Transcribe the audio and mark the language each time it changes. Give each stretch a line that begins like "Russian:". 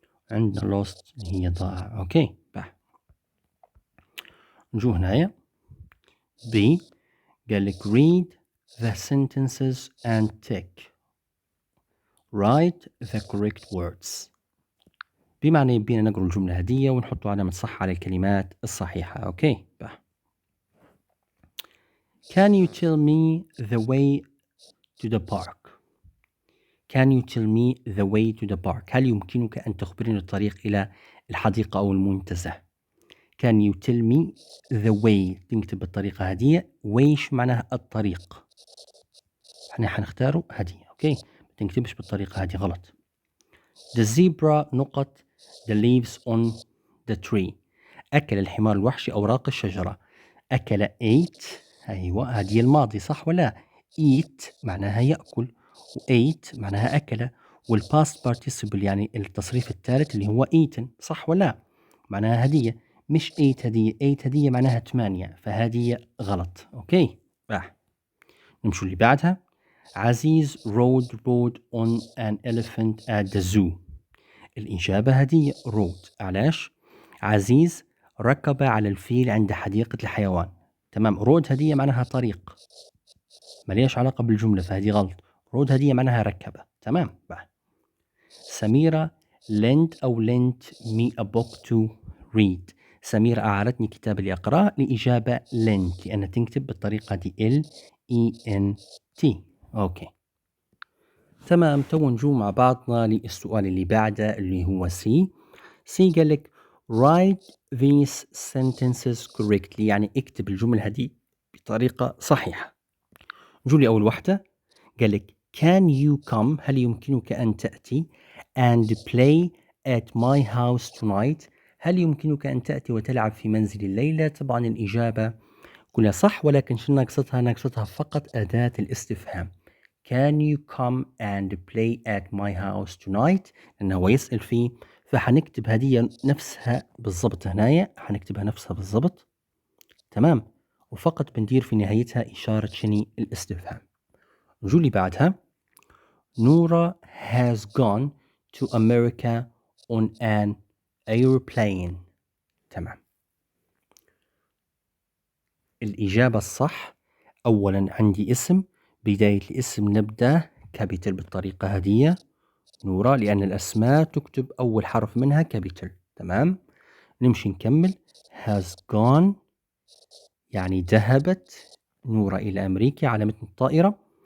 Arabic: عندنا lost اللي هي ضاع. أوكي بح. نجو هنايا B قال لك
English: read the sentences and tick write the correct words،
Arabic: بمعنى يبينا نقرأ الجملة هدية ونحط علامة صح على الكلمات الصحيحة. أوكي بح.
English: Can you tell me the way to the park? Can you tell me the way to the park?
Arabic: هل يمكنك أن تخبرني الطريق إلى الحديقة أو المنتزه؟
English: Can you tell me the way؟
Arabic: تكتب بالطريقة هذه. ويش معناها الطريق. احنا حنختاره هذه. اوكي، ما تكتبش بالطريقة هذه غلط.
English: The zebra نقط the leaves on the tree.
Arabic: أكل الحمار الوحشي أوراق الشجرة. أكل ate. أيوة، هذه الماضي صح ولا؟ eat معناها يأكل، و ate معناها أكل، والpast participle يعني التصريف الثالث اللي هو eaten صح ولا؟ معناها هدية، مش ate هدية. ate هدية معناها 8، فهذه غلط. أوكي، نمشوا اللي بعدها.
English: عزيز rode on an elephant at the zoo.
Arabic: الإجابة هدية rode. علاش؟ عزيز ركب على الفيل عند حديقة الحيوان. تمام، رود هدية معناها طريق، مليش علاقة بالجملة، فهذه غلط. رود هدية معناها ركبة. تمام.
English: سميرة lent me a book to read.
Arabic: سميرة أعارتني كتاب لأقرأ. الإجابة lent، لأن تنكتب بالطريقة دي Lent. أوكي تمام. تو نجو مع بعضنا للسؤال اللي بعده اللي هو سي قال لك
English: write these sentences correctly،
Arabic: يعني اكتب الجمل هذه بطريقة صحيحة. نجو لي أول واحدة. قال لك
English: can you come،
Arabic: هل يمكنك أن تأتي
English: and play at my house tonight،
Arabic: هل يمكنك أن تأتي وتلعب في منزل الليلة. طبعا الإجابة كلها صح، ولكن شو ناقصتها؟ ناقصتها فقط أداة الاستفهام.
English: Can you come and play at my house tonight،
Arabic: لأنه هو يسأل فيه، فحنكتب هدية نفسها بالضبط هنايا، حنكتبها نفسها بالضبط. تمام، وفقط بندير في نهايتها إشارة شني الاستفهام. نجو اللي بعدها.
English: نورا has gone to America on an airplane.
Arabic: تمام، الإجابة الصح أولا عندي اسم، بداية الاسم نبدأ كابيتل بالطريقة هذه نورا، لأن الأسماء تكتب أول حرف منها كابيتل. تمام، نمشي نكمل. has gone يعني ذهبت نورا إلى أمريكا على متن الطائرة.